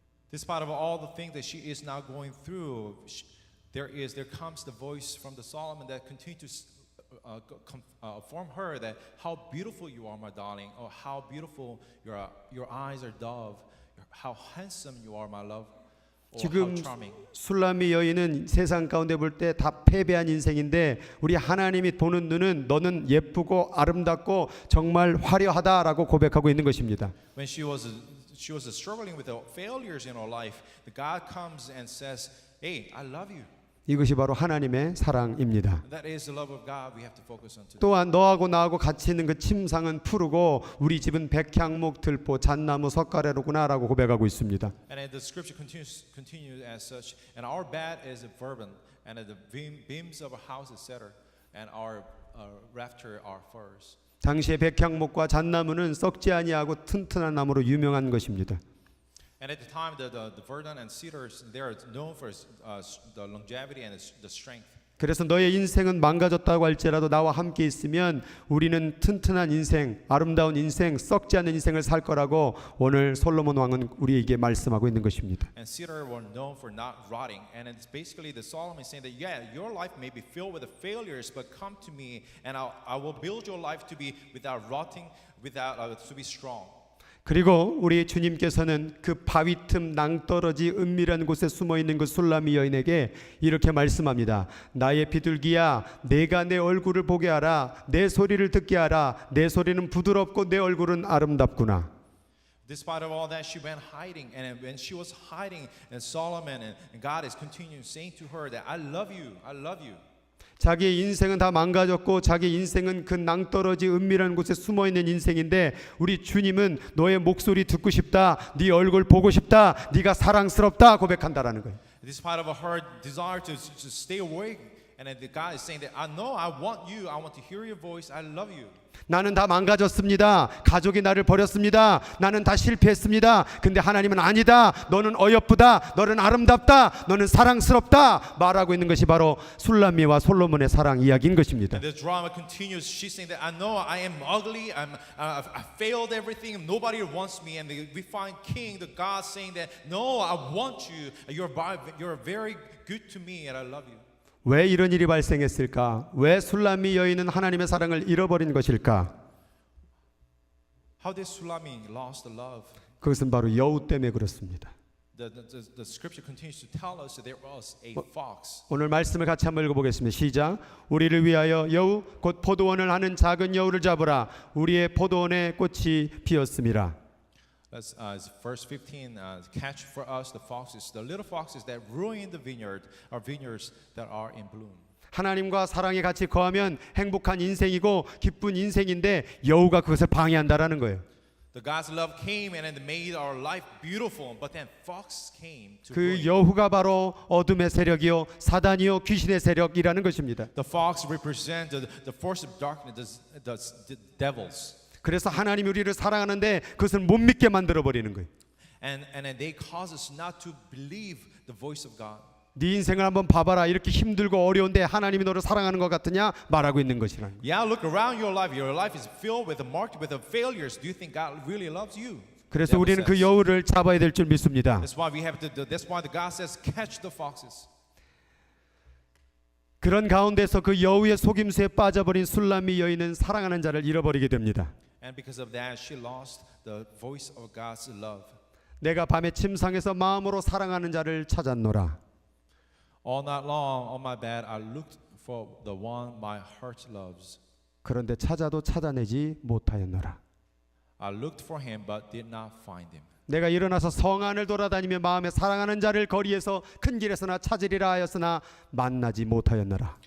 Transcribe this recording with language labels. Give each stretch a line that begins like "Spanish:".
English: Despite of all the things that she is now going through, there comes the voice from the Solomon that continues to inform her that how beautiful you are, my darling, or how beautiful your eyes are dove, how handsome you are, my love, or 지금 how charming.
Korean: 술람미 여인은 세상 가운데 볼 때 다 패배한 인생인데 우리 하나님이 보는 눈은 너는 예쁘고 아름답고 정말 화려하다라고 고백하고 있는 것입니다.
English: When she was struggling with the failures in her life, the God comes and says, "Hey, I love you."
Korean: 이것이 바로 하나님의 사랑입니다.
English: That is the love of God we have to focus on today.
Korean: 또한 너하고 나하고 같이 있는 그 침상은 푸르고 우리 집은 백향목, 들보, 잣나무, 석가래로구나라고 고백하고 있습니다.
English: And the scripture continues as such. And our bed is a verbant, and the beams of our house is cedar, and our rafter are firs.
Korean: 당시의 백향목과 잣나무는 썩지 아니하고 튼튼한 나무로 유명한 것입니다.
English: And at the time, the verdant and cedars, they are known for the longevity and the strength.
Korean: 그래서 너의 인생은 망가졌다고 할지라도 나와 함께 있으면 우리는 튼튼한 인생, 아름다운 인생, 썩지 않는 인생을 살 거라고 오늘 솔로몬 왕은 우리에게 말씀하고 있는 것입니다.
English: And cedar were known for not rotting. And it's basically the Solomon saying that, yeah, your life may be filled with the failures, but come to me, and I will build your life to be without rotting, to be strong.
Korean: 그리고 우리 주님께서는 그 바위 틈 낭떠러지 은밀한 곳에 숨어 있는 그 술람이 여인에게 이렇게 말씀합니다. 나의 비둘기야, 내가 내 얼굴을 보게 하라. 내 소리를 듣게 하라. 내 소리는 부드럽고 내 얼굴은 아름답구나.
English: Despite of all that, she went hiding, and when she was hiding, and Solomon and God is continuing saying to her that I love you, I love you.
Korean: 자기의 인생은 다 망가졌고 자기 인생은 그 낭떠러지 은밀한 곳에 숨어있는 인생인데 우리 주님은 너의 목소리 듣고 싶다, 네 얼굴 보고 싶다, 네가 사랑스럽다 고백한다라는 거예요.
English: Despite of her desire to stay awake, and then God is saying that I know I want you, I want to hear your voice, I love you.
Korean: 나는 다 망가졌습니다. 가족이 나를 버렸습니다. 나는 다 실패했습니다. 근데 하나님은 아니다. 너는 어여쁘다. 너는 아름답다. 너는 사랑스럽다. 말하고 있는 것이 바로 술람미와 솔로몬의 사랑 이야기인 것입니다.
English: And the drama continues. She's saying that I know I am ugly. I failed everything. Nobody wants me. And we find King, the God, saying that no, I want you. You're very good to me, and I love you.
Korean: 왜 이런 일이 발생했을까? 왜 술람미 여인은 하나님의 사랑을 잃어버린 것일까?
English: How did Sulami lost the love?
Korean: 그것은 바로 여우 때문에 그렇습니다.
English: The scripture continues to tell us that there was a fox.
Korean: 오늘 말씀을 같이 한번 읽어보겠습니다. 시작. 우리를 위하여 여우 곧 포도원을 하는 작은 여우를 잡으라. 우리의 포도원에 꽃이 피었음이라.
English: That's verse 15. Catch for us the foxes, the little foxes that ruin the vineyard, our vineyards that are in bloom.
Korean: 하나님과 사랑이 같이 거하면 행복한 인생이고 기쁜 인생인데 여우가 그것을 방해한다라는 거예요.
English: The God's love came and it made our life beautiful, but then fox came to 그 ruin.
Korean: 여우가 바로 어둠의 세력이요 사단이요 귀신의 세력이라는 것입니다.
English: The fox represent the force of darkness, the devils.
Korean: 그래서 하나님이 우리를 사랑하는데 그것을 못 믿게 만들어 버리는 거예요.
English: And they cause us not to believe the voice of God.
Korean: 네 인생을 한번 봐봐라. 이렇게 힘들고 어려운데 하나님이 너를 사랑하는 것 같으냐 말하고 있는 것이라는 거예요.
English: Yeah, look around your life. Your life is filled with the failures. Do you think God really loves you?
Korean: 그래서 우리는 그 여우를 잡아야 될 줄 믿습니다.
English: That's why that's why the God says, catch the foxes.
Korean: 그런 가운데서 그 여우의 속임수에 빠져버린 술람미 여인은 사랑하는 자를 잃어버리게 됩니다.
English: And because of that, she lost the voice of God's love.
Korean: 내가 밤에 침상에서 마음으로 사랑하는 자를 찾았노라.
English: All night long on my bed, I looked for the one my heart loves.
Korean: 그런데 찾아도 찾아내지 못하였노라.
English: I looked for him, but did not find him.
Korean: 내가 일어나서 성 안을 돌아다니며 마음에 사랑하는 자를 거리에서 큰 길에서나 찾으리라 하였으나 만나지 못하였노라.